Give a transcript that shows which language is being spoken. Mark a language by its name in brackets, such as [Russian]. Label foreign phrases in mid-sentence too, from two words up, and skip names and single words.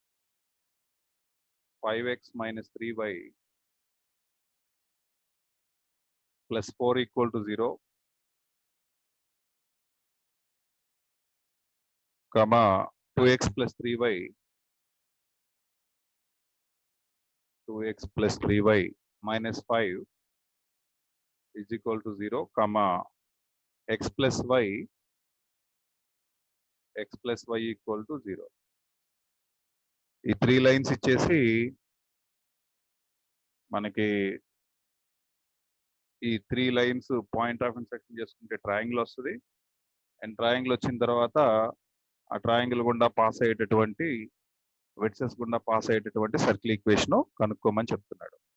[English] 5x - 3y plus 4 equal to 0, comma 2x plus 3y, 2x plus 3y minus 5 is equal to 0, comma x plus y equal to 0. [Telugu] ఈ 3 లైన్స్ ఇచ్చేసి మనకి ఈ 3 లైన్స్ [English] point of intersection [Telugu] చేసుకుంటే ట్రయాంగిల్ వస్తుంది. [English] and triangle [Telugu] వచ్చిన తర్వాత ఆ ట్రయాంగిల్ గుండా పాస్ అయ్యేటటువంటి వెర్సెస్ గుండా పాస్ అయ్యేటటువంటి [English] circle equation [Telugu] కనుక్కోమని చెప్తున్నాడు.